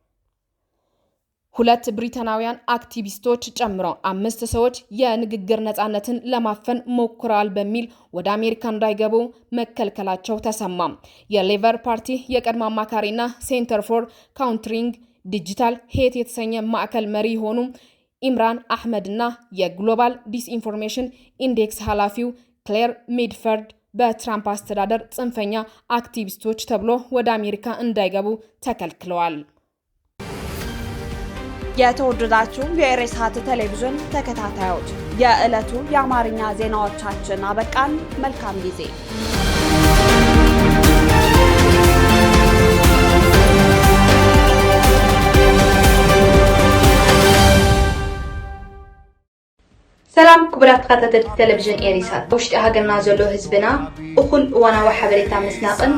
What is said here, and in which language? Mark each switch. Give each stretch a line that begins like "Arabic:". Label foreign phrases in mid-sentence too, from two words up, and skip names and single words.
Amharic: 2 ብሪታናውያን አክቲቪስቶች ጨምሮ 5 ሰዎች የንግግር ነጻነትን ለማፈን ሞክረዋል በሚል ወደ አሜሪካ እንዳይገቡ መከልከላቸው ተሰማ። የሌበር ፓርቲ የቀድሞ አማካሪና ሴንተር ፎር ካውንተሪንግ ዲጂታል ሄት የተሰኘ ማዕከል መሪ የሆኑ ኢምራን አህመድና የግሎባል ዲስኢንፎርሜሽን ኢንዴክስ ኃላፊው ክሌር ሚድፈርድ በትራምፕ አስተዳደር ጽንፈኛ አክቲቪስቶች ተብሎ ወደ አሜሪካ እንዳይገቡ ተከልክለዋል። የተወደዳችሁ የኢሬሳት ቴሌቪዥን ተከታታዮች የዕለቱ የአማርኛ ዜናዎቻችን አበቃን። መልካም ጊዜ።
Tigrinya: ሰላም ክቡራት ተከታተልቲ ቴሌቪዥን ኢሬሳት ውሽጢ ሃገርና ዘሎ ህዝብና እኹል እዋናዊ ሓበሬታ ምስናቅን